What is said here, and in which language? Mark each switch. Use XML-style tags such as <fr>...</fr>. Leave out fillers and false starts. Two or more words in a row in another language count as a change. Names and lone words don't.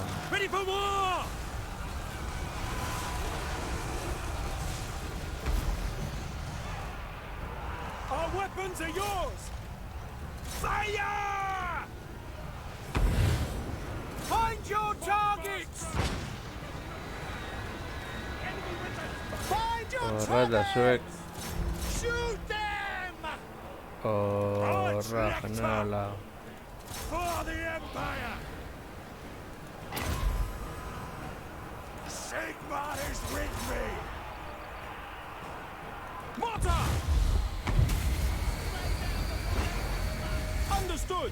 <en>Ready for war! Our weapons are yours! Fire! Find your targets! Find your</en> <eu>Horra da zuek.</eu> <en>targets! Shoot them!</en> <eu>Horra, generala.</eu> <en>For the Empire! Sigmar is with me! Mortar! Understood!</en>